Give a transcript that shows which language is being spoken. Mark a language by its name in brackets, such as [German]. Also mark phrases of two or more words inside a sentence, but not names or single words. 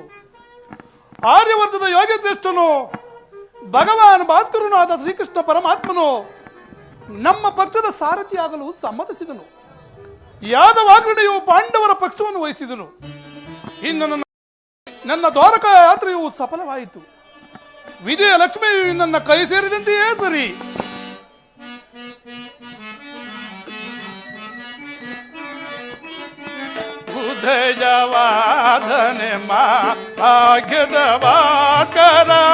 [Kannada] ಆರ್ಯವರ್ಧದ ಯೋಗಶ್ರೇಷ್ಠನು ಭಗವಾನ್ ಭಾಸ್ಕರನಾದ ಶ್ರೀಕೃಷ್ಣ ಪರಮಾತ್ಮನು ನಮ್ಮ ಪಕ್ಷದ ಸಾರಥಿಯಾಗಲು ಸಮ್ಮತಿಸಿದನು. ಯಾದವಾಗ್ರಣೆಯು ಪಾಂಡವರ ಪಕ್ಷವನ್ನು ವಹಿಸಿದನು. ಇನ್ನು ನನ್ನ ದ್ವಾರಕಾ ಯಾತ್ರೆಯು ಸಫಲವಾಯಿತು. ವಿಜಯ ಲಕ್ಷ್ಮಿಯು ನನ್ನ ಕೈ ಸೇರಿದಂತೆಯೇ ಸರಿ. ಉದಯವಾದನೆ ಮಾ ಭಾಗ್ಯದ ಭಾಸ್ಕರ,